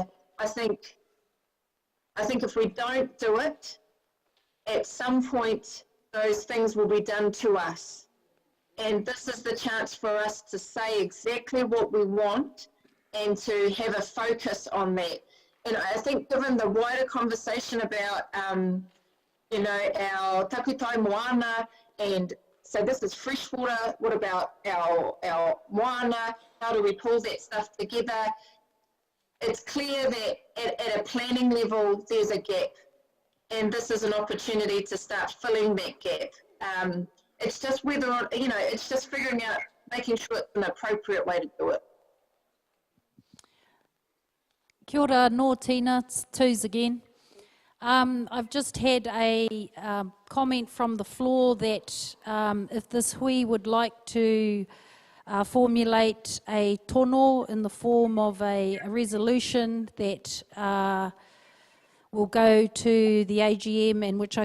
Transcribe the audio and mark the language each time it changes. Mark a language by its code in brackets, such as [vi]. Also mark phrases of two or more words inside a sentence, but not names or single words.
[en] I think if we don't do it, at some point those things will be done to us. And this is the chance for us to say exactly what we want and to have a focus on that. And I think given the wider conversation about, our [mi] takutai moana, [en] and so this is freshwater, what about our moana, how do we pull that stuff together? It's clear that at a planning level, there's a gap. And this is an opportunity to start filling that gap. It's just whether, it's just figuring out, making sure it's an appropriate way to do it. [mi] Kia ora, nō Tina, [en] it's Toos again. I've just had a comment from the floor that if this hui would like to formulate a tono in the form of a resolution that will go to the AGM, and which I